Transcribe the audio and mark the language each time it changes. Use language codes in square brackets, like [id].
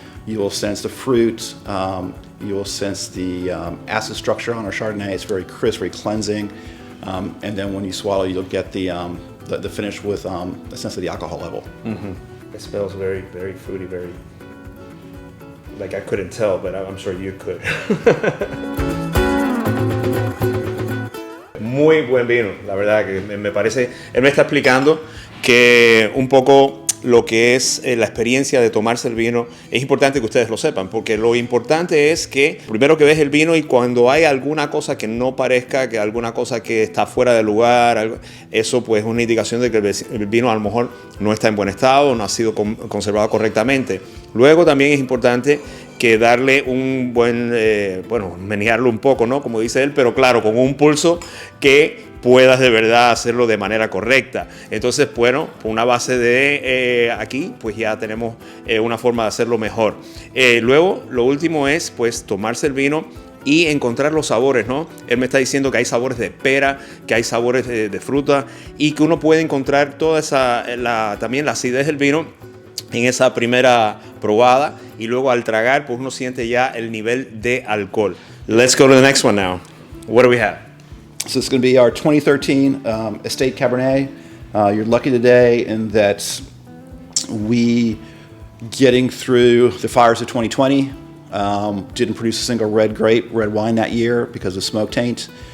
[en] You will sense the fruit, you will sense the acid structure on our Chardonnay. It's very crisp, very cleansing. And then when you swallow, you'll get the finish with a sense of the alcohol level. It smells very, very fruity, very, like I couldn't tell, but I'm sure you could. [es] Muy buen vino, la verdad que me parece, él me está explicando que un poco lo que es la experiencia de tomarse el vino, es importante que ustedes lo sepan, porque lo importante es que primero que ves el vino y cuando hay alguna cosa que no parezca, que alguna cosa que está fuera de lugar, eso pues es una indicación de que el vino a lo mejor no está en buen estado, no ha sido conservado correctamente. Luego también es importante que darle un buen, menearlo un poco, ¿no? Como dice él, pero claro, con un pulso que puedas de verdad hacerlo de manera correcta. Entonces, bueno, por una base de aquí, pues ya tenemos una forma de hacerlo mejor. Luego, lo último es, pues, tomarse el vino y encontrar los sabores, ¿no? Él me está diciendo que hay sabores de pera, que hay sabores de fruta y que uno puede encontrar toda también la acidez del vino en esa primera probada y luego al tragar, pues uno siente ya el nivel de alcohol. [en] Let's go to the next one now. What do we have? So it's going to be our 2013 Estate Cabernet. You're lucky today in that we, getting through the fires of 2020, didn't produce a single red wine that year because of smoke taint.